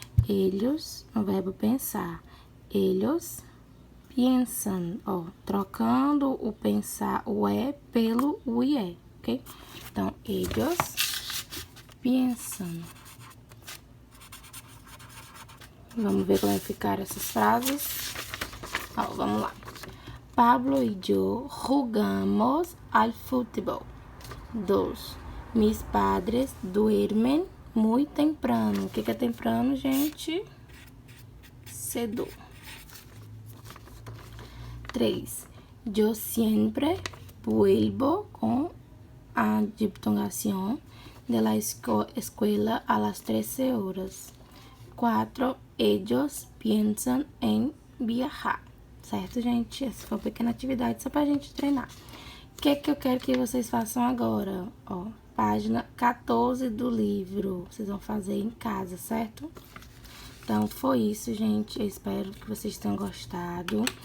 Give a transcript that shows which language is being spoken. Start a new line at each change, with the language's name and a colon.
Portuguese: Eles, no verbo pensar, eles pensam, ó, trocando o pensar, o é pelo o ié, ok? Então, eles pensam. Vamos ver como vai ficar essas frases. Ó, vamos lá.
Spanish: Pablo y yo jugamos al fútbol. 2. Mis padres duermen muy temprano.
Portuguese: O que é temprano, gente? Cedo.
Spanish: 3. Yo siempre vuelvo con a diptongación de la escuela a las 13 horas. 4. Ellos piensan en viajar.
Portuguese: Certo, gente? Essa foi uma pequena atividade só pra gente treinar. O que eu quero que vocês façam agora? Ó, página 14 do livro. Vocês vão fazer em casa, certo? Então, foi isso, gente. Eu espero que vocês tenham gostado.